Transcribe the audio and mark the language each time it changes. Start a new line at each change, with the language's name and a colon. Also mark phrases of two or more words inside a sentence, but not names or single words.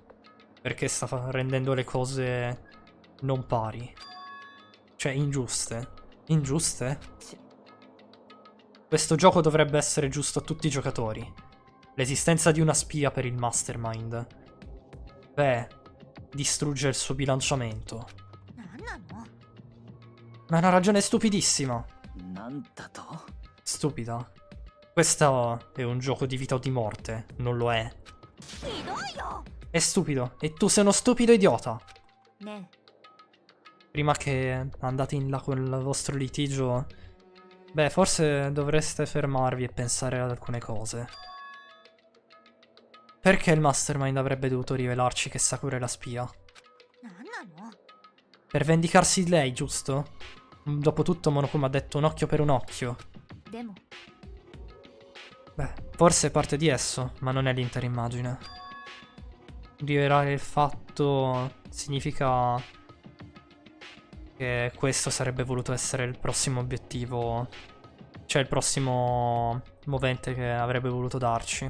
Italian: Perché sta rendendo le cose non pari. Cioè, ingiuste. Ingiuste? Questo gioco dovrebbe essere giusto a tutti i giocatori. L'esistenza di una spia per il mastermind. Beh, distrugge il suo bilanciamento.
Japanese: なんなの？
Italian: Ma è una ragione stupidissima.
Japanese: なんだと
Italian: Stupida. Questo è un gioco di vita o di morte. Non lo è.
Japanese: ひどいよ。
Italian: È stupido. E tu sei uno stupido idiota.
Japanese: ね
Italian: Prima che andate in là con il vostro litigio, beh, forse dovreste fermarvi e pensare ad alcune cose. Perché il mastermind avrebbe dovuto rivelarci che Sakura è la spia?
Japanese: え。なんなの？
Italian: Per vendicarsi di lei, giusto? Dopotutto Monokuma ha detto un occhio per un occhio.
Japanese: でも
Italian: Beh, forse è parte di esso, ma non è l'intera immagine. Rivelare il fatto significa che questo sarebbe voluto essere il prossimo obiettivo, cioè il prossimo movente che avrebbe voluto darci.